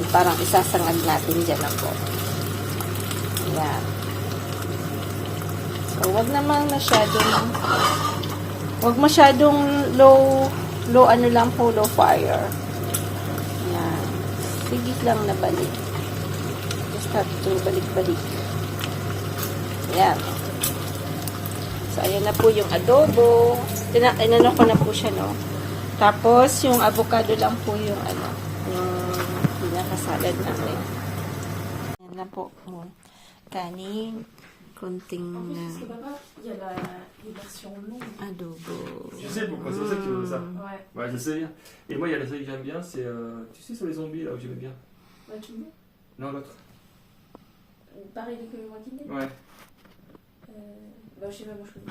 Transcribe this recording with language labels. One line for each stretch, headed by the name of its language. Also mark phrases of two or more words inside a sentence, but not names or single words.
Filipino: Parang isasangag natin dyan ako. Yan. So, wag masyadong low lang po,
English: low fire.
Filipino: Yan. Sigit lang na balik.
English: Just have to balik-balik. Yan.
Filipino: So, ayan na po yung adobo. Inano ko na po siya, no? Tapos, yung avocado lang po yung yung pinakasalad namin. Ayan na po. Kanin. Konting
French: Il y a les versions longues.
Filipino: adobo.
French: Je sais pourquoi, c'est pour ça que tu veux ça. Ouais. Ouais, je sais. Et moi, il y a la série que j'aime bien, c'est. Tu sais, sur les zombies, là où j'aimais bien. Ouais, tu mets Non, l'autre. pareil que le Walking Dead. Ouais, Bah, je sais pas, moi je connais.